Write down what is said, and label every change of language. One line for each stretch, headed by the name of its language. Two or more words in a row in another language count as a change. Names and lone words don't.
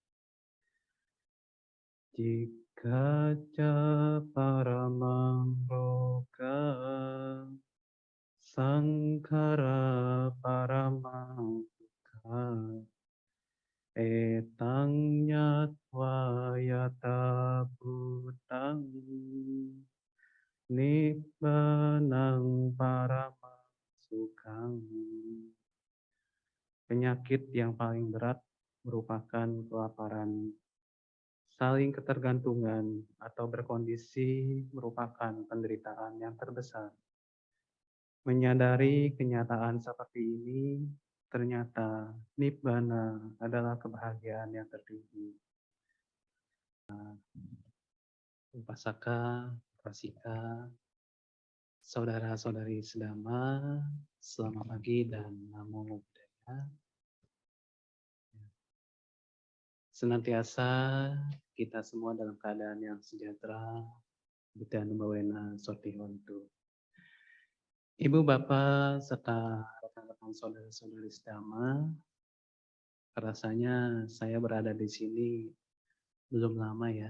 Pali: Jika paramang loka Sangkara paramang dukkha etang nyatva yata bhutang nibbanang paramang sukhang.
Indonesian: Penyakit yang paling berat merupakan kelaparan. Saling ketergantungan atau berkondisi merupakan penderitaan yang terbesar. Menyadari kenyataan seperti ini, ternyata Nibbana adalah kebahagiaan yang tertinggi. Upasaka, Upasika, saudara-saudari sedama, selamat pagi dan
Pali: namo buddhaya.
Indonesian: Senantiasa kita semua dalam keadaan yang sejahtera,
Pali: Buddha Nubawena Sotiwantu.
Indonesian: Ibu, Bapak, serta rekan-rekan saudara-saudari sedama, rasanya saya berada di sini belum lama ya.